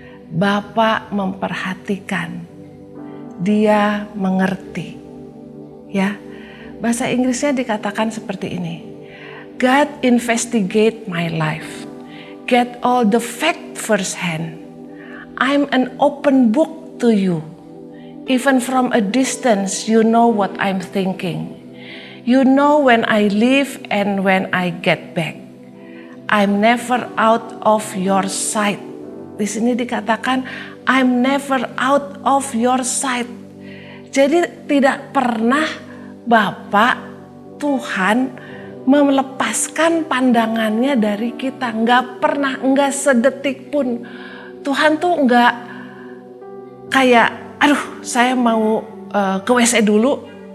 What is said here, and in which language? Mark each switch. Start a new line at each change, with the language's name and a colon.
Indonesian: Bapa memperhatikan, Dia mengerti. Ya, bahasa Inggrisnya dikatakan seperti ini.
English: God investigate my life, get all the fact firsthand. I'm an open book to you. Even from a distance, you know what I'm thinking. You know when I leave and when I get back. I'm never out of your sight.
Indonesian: Di sini dikatakan,
English: I'm never out of your sight.
Indonesian: Jadi tidak pernah Bapa Tuhan melepaskan pandangannya dari kita. Nggak pernah, nggak sedetik pun. Tuhan tuh nggak kayak, aduh saya mau ke WC dulu.